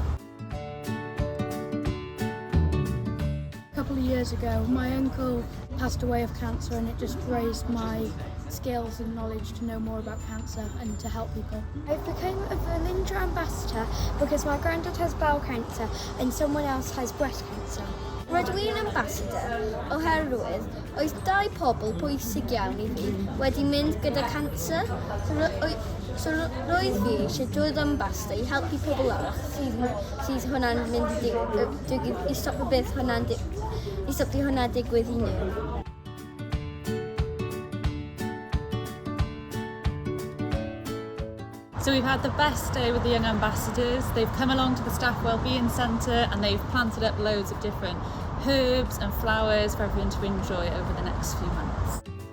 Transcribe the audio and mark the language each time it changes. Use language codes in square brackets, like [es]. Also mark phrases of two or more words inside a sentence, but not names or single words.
[en] A couple of years ago, my uncle passed away of cancer, and it just raised my skills and knowledge to know more about cancer and to help people. I became a Felindra ambassador because my granddad has bowel cancer and someone else has breast cancer. [cy] Rydw i'n ambassador oherwydd oedd dau pobl bwysig iawn I fi wedi mynd gyda cancer. So roedd fi eisiau dod ambassador I helpu pobl sydd hwnna'n mynd I stopio beth I stopio hwnna digwydd I nhw. [en] So we've had the best day with the young ambassadors. They've come along to the Staff Wellbeing Centre and they've planted up loads of different herbs and flowers for everyone to enjoy over the next few months.